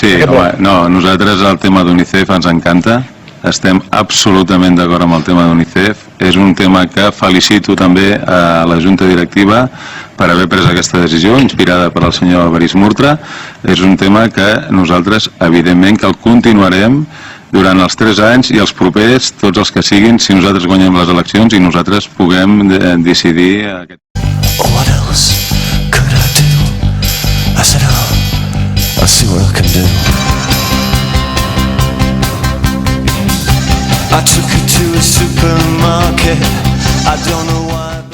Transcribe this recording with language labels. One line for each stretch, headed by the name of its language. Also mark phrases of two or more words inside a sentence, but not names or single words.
Catalan: Sí, home, no, nosaltres el tema d'UNICEF ens encanta, estem absolutament d'acord amb el tema d'UNICEF, és un tema que felicito també a la Junta Directiva per haver pres aquesta decisió, inspirada per el senyor Baris Murtra. És un tema que nosaltres, evidentment, que el continuarem durant els 3 anys i els propers, tots els que siguin, si nosaltres guanyem les eleccions i nosaltres puguem decidir aquest...
English: what else could I do? I said, I'll see what I can do. I took her to a supermarket. I don't know why.